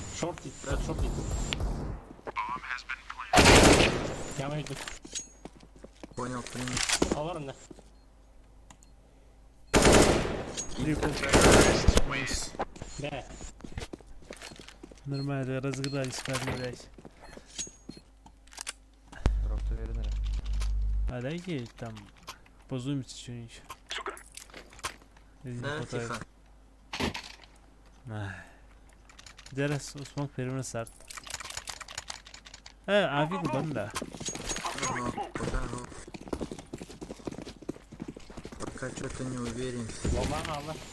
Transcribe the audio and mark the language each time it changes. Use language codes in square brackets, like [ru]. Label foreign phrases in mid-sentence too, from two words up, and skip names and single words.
[ru] Шорт. Прямо идет. Понял, принял. Аларм да. [en] Triple. Nice. [ru] Да. Нормально, разыгрались, парни, блядь. [tr] Drop'ta verin hele. [ru] А дайте там позумите что-нибудь. Если не Да, хватает. тихо. Ай. Зараз смог перевернуть старт. Авик банда. Ага, пока что-то не уверен. [tr] Bomba aldı.